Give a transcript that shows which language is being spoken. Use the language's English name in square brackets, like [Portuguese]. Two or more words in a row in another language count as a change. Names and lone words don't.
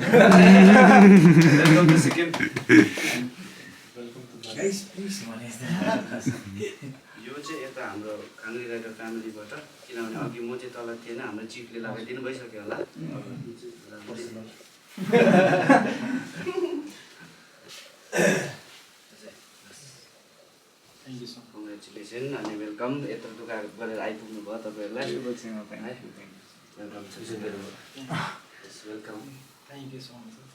[English] Welcome to Sikkim. guys please [Nepali] यो चाहिँ यता हाम्रो खाङ्ग्री राइडर फ्यामिलीबाट, किनभने अघि म चाहिँ तल थिएन, हाम्रो चिफले लगाइदिनु भइसक्यो होला। [English] Congratulation अनि welcome. [Nepali] यत्रो दुःख गरेर आइपुग्नु भयो तपाईँहरूलाई। [English] Welcome. Thank you so much.